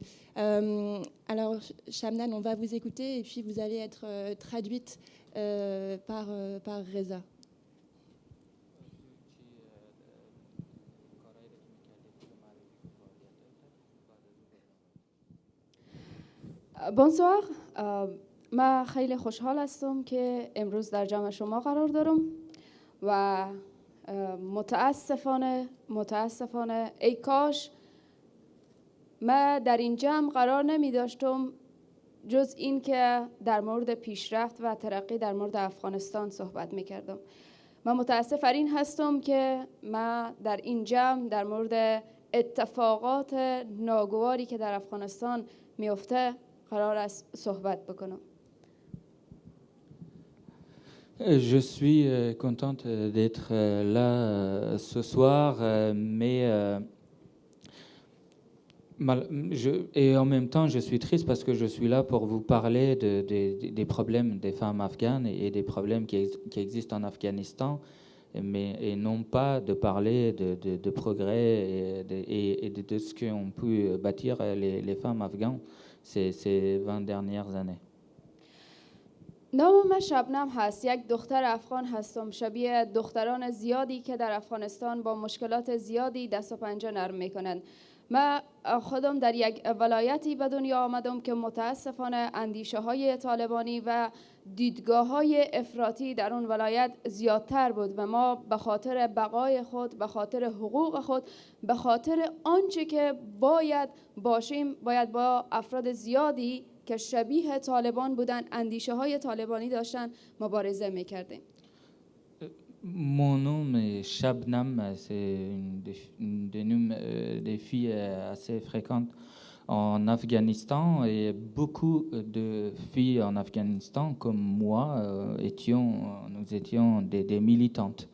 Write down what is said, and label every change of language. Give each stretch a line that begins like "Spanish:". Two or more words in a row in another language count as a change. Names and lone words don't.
French: Alors, Shabnam, on va vous écouter et puis vous allez être traduite par Reza. بونسوار،
Persian: من خیلی خوشحال هستم که امروز در جمع شما قرار دارم و متاسفانه ای کاش من در این جمع قرار نمی داشتم جز این که در مورد پیشرفت و ترقی در مورد افغانستان صحبت می کردم. من متاسف این هستم که من در این جمع در مورد اتفاقات ناگواری که در افغانستان میفته قرار است صحبت بکنم.
French: Je suis contente d'être là ce soir, mais et en même temps je suis triste parce que je suis là pour vous parler des problèmes des femmes afghanes et des problèmes qui existent en Afghanistan, et non pas de parler de progrès et de ce qu'ont pu bâtir les femmes afghanes ces 20 dernières années.
Persian: نام من شبنم هست. یک دختر افغان هستم، شبیه دختران زیادی که در افغانستان با مشکلات زیادی دست و پنجه نرم میکنند. من خودم در یک ولایتی به دنیا آمدم که متاسفانه اندیشه های طالبانی و دیدگاه های افراطی در اون ولایت زیادتر بود و ما به خاطر بقای خود، به خاطر حقوق خود، به خاطر آنچه که باید باشیم، باید با افراد زیادی که شبیه طالبان بودن، اندیشه های طالبانی داشتن، مبارزه میکردیم.
French: Mon nom est Shabnam, c'est une des filles assez fréquentes en Afghanistan, et beaucoup de filles en Afghanistan comme moi nous étions des militantes.